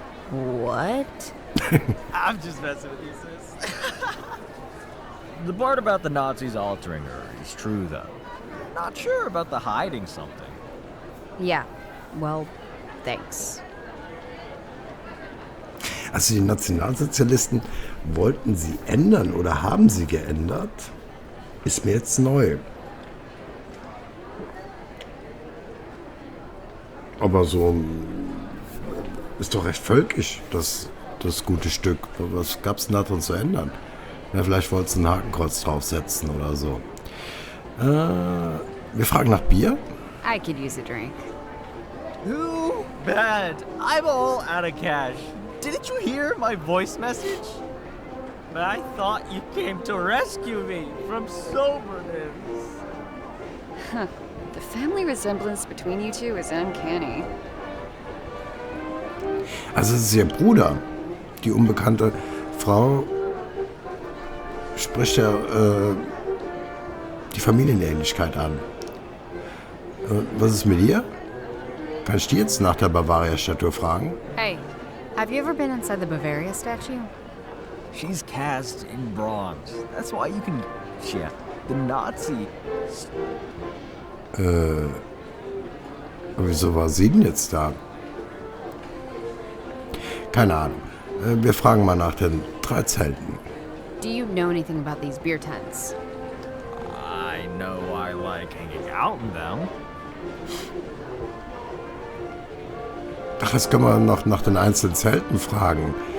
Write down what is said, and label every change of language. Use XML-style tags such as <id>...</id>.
<en>What? I'm just messing with you, sis. The part about the Nazis altering her is true, though. Not sure about the hiding something. Yeah, well, thanks.</en> <de>Also die Nationalsozialisten wollten sie ändern oder haben sie geändert? Ist mir jetzt neu. Aber so ist doch recht völkisch, das gute Stück. Was gab's denn da drin zu ändern? Ja, vielleicht wolltest du ein Hakenkreuz draufsetzen oder so. Wir fragen nach Bier.</de> <en>I could use a drink. Too bad. I'm all out of cash. Didn't you hear my voice message? but I thought you came to rescue me from soberness. The family resemblance between you two is uncanny.</en> <de>Also es ist ihr Bruder. Die unbekannte Frau spricht ja die Familienähnlichkeit an. Was ist mit ihr? Kann ich die jetzt nach der Bavaria-Statue fragen?</de> <en>Hey, have you ever been inside the Bavaria statue? She's cast in bronze. That's why you can... Yeah, the Nazi...</en> <de>Wieso war sie denn jetzt da? Keine Ahnung. Wir fragen mal nach den 3 Zelten.</de> <en>Do you know anything about these beer tents? I know I like hanging out in them.</en> <de>Ach, das können wir noch nach den einzelnen Zelten fragen.</de>